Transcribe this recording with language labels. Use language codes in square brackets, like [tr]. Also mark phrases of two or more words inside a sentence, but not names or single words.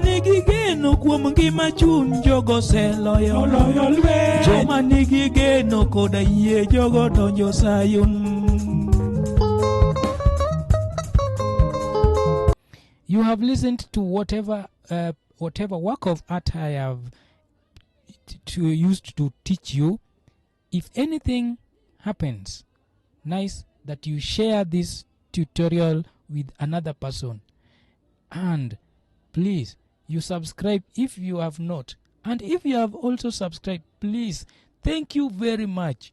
[luo] nigi geno kuom ngima chun jogo seloyo, joma nigi geno koda yie jogo donjo Sayun. [en] You have listened to whatever work of art I have used to teach you. If anything happens, nice that you share this tutorial with another person, and please you subscribe if you have not, and if you have also subscribed, please, thank you very much.